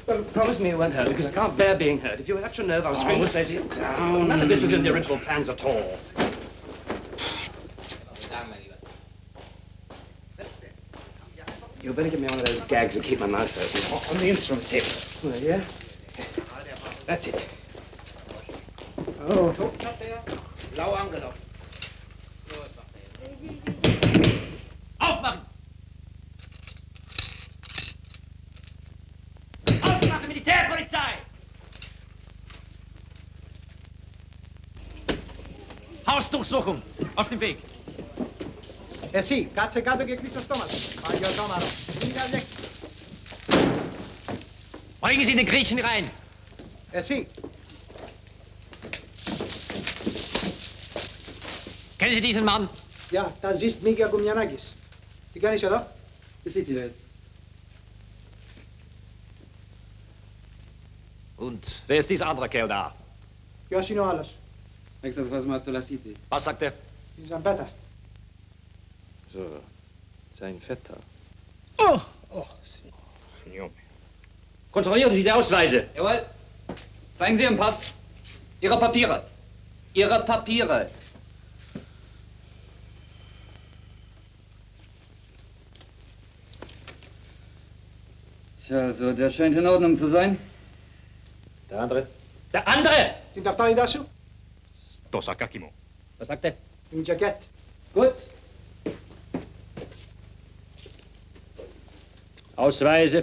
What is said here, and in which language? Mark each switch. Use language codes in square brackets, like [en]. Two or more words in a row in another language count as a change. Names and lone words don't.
[en] Well, promise me you won't hurt me, because I can't bear being hurt. If you hurt your nerve, I'll scream and say to you, none of this was in the original plans at all. You better give me one of those gags and keep my mouth open. On the instrument table. Well, yeah? Yes. That's it. [de] Oh. Aufmachen! Aufmachen, Militärpolizei! Hausdurchsuchung! Aus dem Weg! [el] Εσύ, κάτσε κάτω και κλείσει το στόμα σου. Παλιωτόμαρο. [de] Bringen Sie den Griechen rein! [el] Εσύ. [de] Kennen Sie diesen Mann? [el] Γεια, τα ζεις Μίκη Ακουμιανάκης. Τι κάνεις εδώ? [de] Und wer ist dieser andere Kerl da? [el] Ποιος είναι ο άλλος? [de] Was sagt er? [el] Η Ζαμπέτα. [de] So, sein Vetter. Signore. Kontrollieren Sie die Ausweise. Jawohl. Zeigen Sie Ihren Pass. Ihre Papiere. Ihre Papiere. Tja, also der scheint in Ordnung zu sein. Der andere. Der andere! [el] Την ταυτότητα σου. Το σακάκι μου. [de] Was sagt er? [el] Την τζακέτ. [de] Gut. Ausweise.